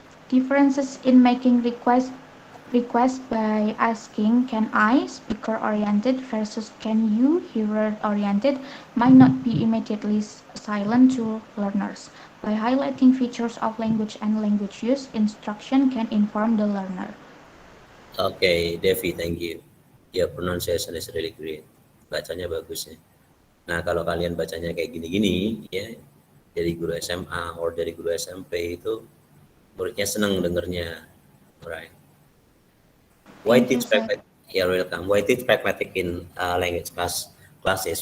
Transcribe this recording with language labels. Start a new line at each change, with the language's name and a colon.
English: Differences in making requests by asking "can I" speaker-oriented versus "can you" hearer-oriented might not be immediately silent to learners. By highlighting features of language and language use, instruction can inform the learner. Okay, Devi, thank you. Your pronunciation is really great.
Indonesian: Bacanya bagus ya. Nah, kalau kalian bacanya kayak gini-gini ya, dari guru SMA atau dari guru SMP itu muridnya senang dengernya.
English: Alright. Why teach pragmatic? Yeah, welcome. Why teach pragmatic in language classes?